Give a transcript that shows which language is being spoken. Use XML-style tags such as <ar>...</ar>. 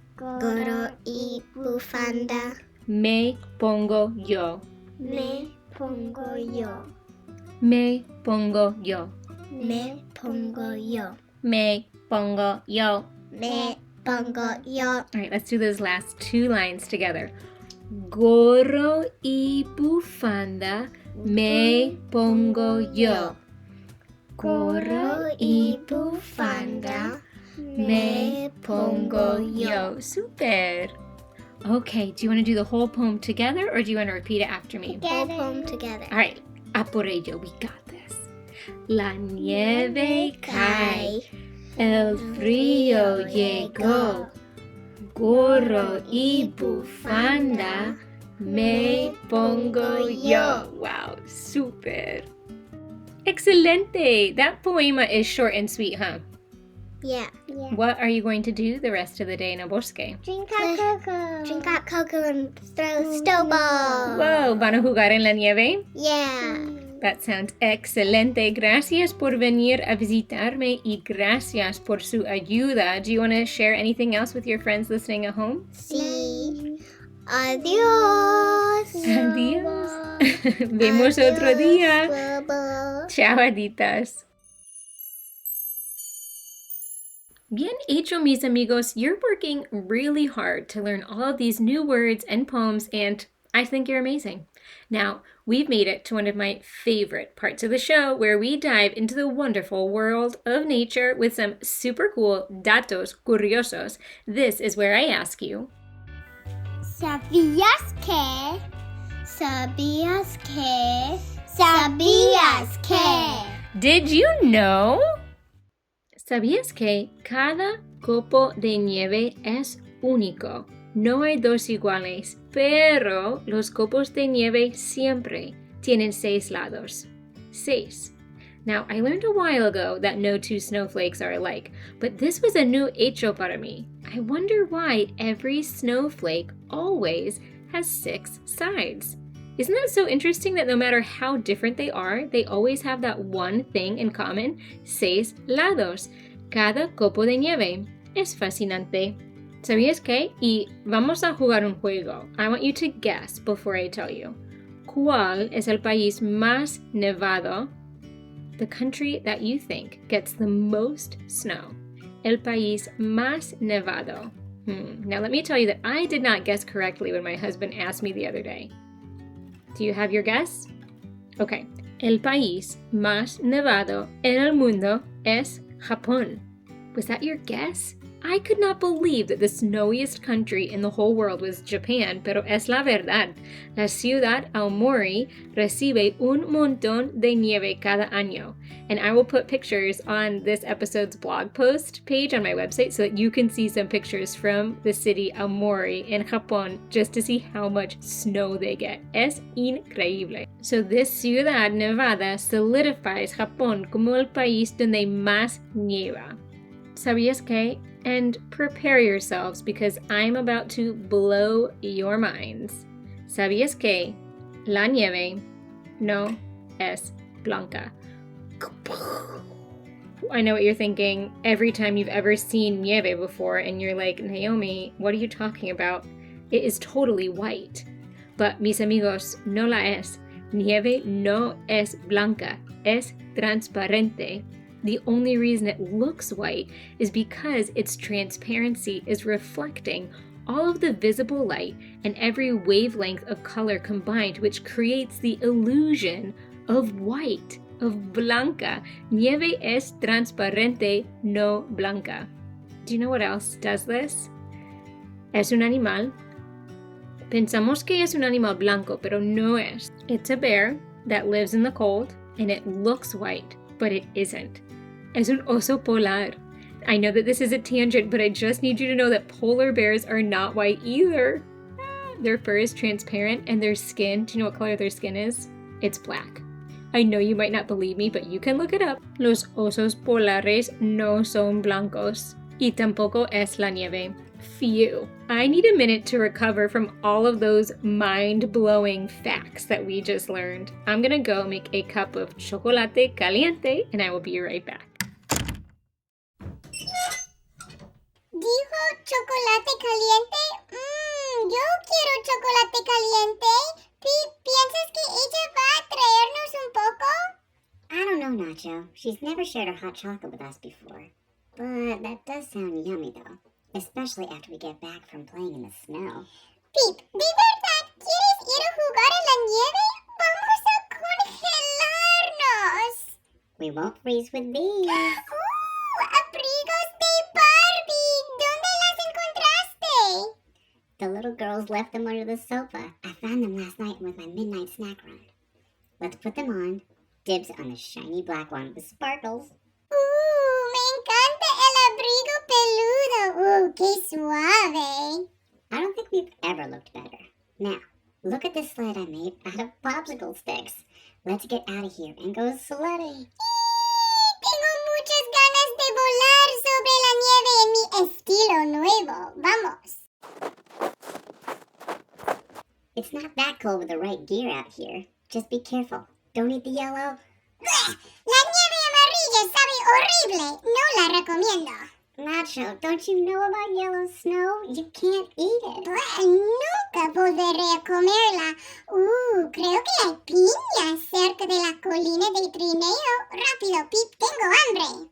<es>Gorro y bufanda. Me pongo yo. Me pongo yo. Me pongo yo. Me pongo yo. Me pongo yo. Me pongo yo.</es> <en>All right, let's do those last 2 lines together.</en> <es>Gorro y bufanda, me pongo yo. Gorro y bufanda, me pongo yo.</es> <en>Super. Okay, do you want to do the whole poem together or do you want to repeat it after me? Whole poem together. All right,</en> <es>a por ello,</es> <en>we got this.</en> <es>La nieve cae, el frío llegó. Gorro y bufanda, me pongo yo. Wow, super. Excelente.</es> <en>That poema is short and sweet, huh? Yeah. What are you going to do the rest of the day in</en> <es>el bosque?</es> <en>Drink hot cocoa. Drink hot cocoa and throw snowballs.</en> <es>Whoa, ¿van a jugar en la nieve?</es> <en>Yeah. That sounds excelente.</en> <es>Gracias por venir a visitarme y gracias por su ayuda.</es> <en>Do you want to share anything else with your friends listening at home?</en> <es>Sí. Adiós. Adiós. Vemos otro día.</es> <en>Bye-bye.</en> <es>Chao, aditas. Bien hecho, mis amigos.</es> <en>You're working really hard to learn all of these new words and poems, and I think you're amazing. Now, we've made it to one of my favorite parts of the show where we dive into the wonderful world of nature with some super cool</en> <es>datos curiosos.</es> <en>This is where I ask you,</en> <es>¿Sabías que? ¿Sabías que? ¿Sabías que?</es> <en>did you know?</en> <es>¿Sabías que cada copo de nieve es único? No hay 2 iguales, pero los copos de nieve siempre tienen 6 lados. 6.</es> <en>Now, I learned a while ago that no 2 snowflakes are alike, but this was a new</en> <es>hecho para mí.</es> <en>I wonder why every snowflake always has 6 sides. Isn't that so interesting that no matter how different they are, they always have that one thing in common?</en> <es>6 lados. Cada copo de nieve. Es fascinante. ¿Sabías qué? Y vamos a jugar un juego.</es> <en>I want you to guess before I tell you.</en> <es>¿Cuál es el país más nevado?</es> <en>The country that you think gets the most snow.</en> <es>El país más nevado.</es> <en>Now let me tell you that I did not guess correctly when my husband asked me the other day. Do you have your guess? Okay.</en> <es>El país más nevado en el mundo es Japón.</es> <en>Was that your guess? I could not believe that the snowiest country in the whole world was Japan,</en> <es>pero es la verdad. La ciudad Aomori recibe un montón de nieve cada año.</es> <en>And I will put pictures on this episode's blog post page on my website so that you can see some pictures from the city Aomori in Japón just to see how much snow they get.</en> <es>Es increíble.</es> <en>So this</en> <es>ciudad nevada solidifies Japón como el país donde más nieva. ¿Sabías que?</es> <en>And prepare yourselves because I'm about to blow your minds.</en> <es>¿Sabías que la nieve no es blanca?</es> <en>I know what you're thinking every time you've ever seen nieve before and you're like, Naomi, what are you talking about? It is totally white. But</en> <es>mis amigos, no la es. Nieve no es blanca, es transparente.</es> <en>The only reason it looks white is because its transparency is reflecting all of the visible light and every wavelength of color combined, which creates the illusion of white, of blanca.</en> <es>Nieve es transparente, no blanca.</es> <en>Do you know what else does this?</en> <es>Es un animal. Pensamos que es un animal blanco, pero no es.</es> <en>It's a bear that lives in the cold and it looks white, but it isn't.</en> <es>es un oso polar.</es> <en>I know that this is a tangent, but I just need you to know that polar bears are not white either. Their fur is transparent and their skin, do you know what color their skin is? It's black. I know you might not believe me, but you can look it up.</en> <es>Los osos polares no son blancos. Y tampoco es la nieve. Phew.</es> <en>I need a minute to recover from all of those mind-blowing facts that we just learned. I'm gonna go make a cup of</en> <es>chocolate caliente</es> <en>and I will be right back.</en> <es>¿Dijo chocolate caliente? Yo quiero chocolate caliente. ¿Piensas que ella va a traernos un poco?</es> <en>I don't know, Nacho. She's never shared her hot chocolate with us before. But that does sound yummy, though. Especially after we get back from playing in the snow.</en> <es>Pip, ¿de verdad quieres ir a jugar en la nieve? ¡Vamos a congelarnos!</es> <en>We won't freeze with these.</en> <es>¡Abrigos de Barbie! ¿Dónde las encontraste?</es> <en>The little girls left them under the sofa. I found them last night with my midnight snack run. Let's put them on. Dibs on the shiny black one with sparkles.</en> <es>Me encanta el abrigo peludo. ¡Qué suave!</es> <en>I don't think we've ever looked better. Now, look at this sled I made out of popsicle sticks. Let's get out of here and go sledding.</en> <es>Tengo muchas ganas de volar sobre la nieve en mi estilo nuevo. ¡Vamos!</es> <en>It's not that cold with the right gear out here. Just be careful. Don't eat the yellow.</en> <es>¡Bleh! La nieve amarilla sabe horrible. No la recomiendo.</es> <en>Nacho, don't you know about yellow snow? You can't eat it.</en> <es>Bleh, nunca volveré a comerla. Creo que hay piñas cerca de la colina de trineo. Rápido, Pip, tengo hambre.</es>